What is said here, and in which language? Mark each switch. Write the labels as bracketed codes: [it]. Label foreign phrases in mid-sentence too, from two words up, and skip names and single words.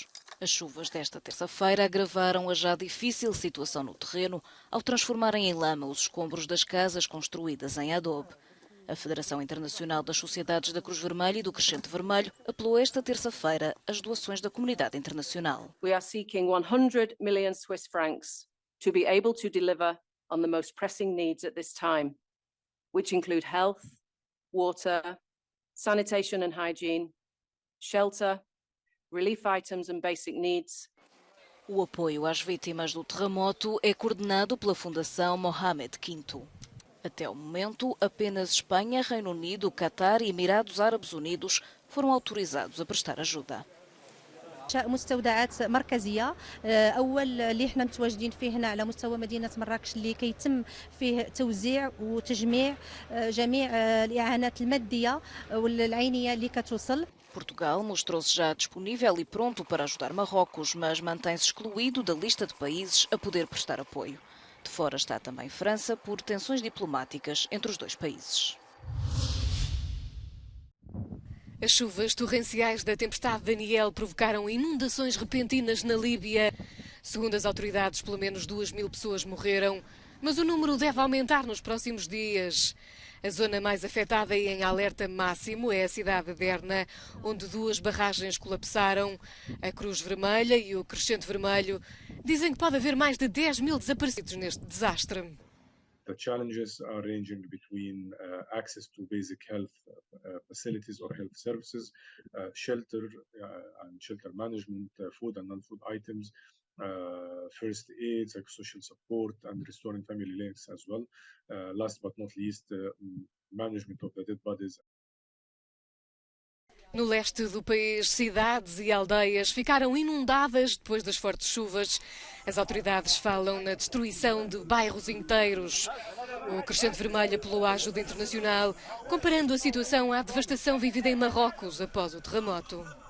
[pt] As chuvas desta terça-feira agravaram a já difícil situação no terreno ao transformarem em lama os escombros das casas construídas em adobe. A Federação Internacional das Sociedades da Cruz Vermelha e do Crescente Vermelho apelou esta terça-feira às doações da comunidade internacional. [en] We are seeking 100 million Swiss francs to be able to deliver on the most pressing needs at this time, which include health, water, sanitation and hygiene, shelter, relief items and basic needs. [pt] O apoio às vítimas do terremoto é coordenado pela Fundação Mohamed V. Até o momento, apenas Espanha, Reino Unido, Catar e Emirados Árabes Unidos foram autorizados a prestar ajuda. [ar] مستودعات مركزيه اول اللي احنا متواجدين فيه هنا على مستوى مدينه مراكش اللي كيتم فيه توزيع وتجميع جميع الاعانات الماديه والعينيه اللي كتوصل. [pt] Portugal mostrou-se já disponível e pronto para ajudar Marrocos, mas mantém-se excluído da lista de países a poder prestar apoio. De fora está também França por tensões diplomáticas entre os dois países. As chuvas torrenciais da tempestade Daniel provocaram inundações repentinas na Líbia. Segundo as autoridades, pelo menos 2.000 pessoas morreram, mas o número deve aumentar nos próximos dias. A zona mais afetada e em alerta máximo é a cidade de Derna, onde 2 barragens colapsaram. A Cruz Vermelha e o Crescente Vermelho dizem que pode haver mais de 10.000 desaparecidos neste desastre. [en] The challenges are ranging between access to basic health facilities or health services, shelter and shelter management, food and non-food items, first aid, psychosocial support, and restoring family links as well. Last but not least, management of the dead bodies. [pt] No leste do país, cidades e aldeias ficaram inundadas depois das fortes chuvas. As autoridades falam na destruição de bairros inteiros. O Crescente Vermelho apelou à ajuda internacional, comparando a situação à devastação vivida em Marrocos após o terremoto.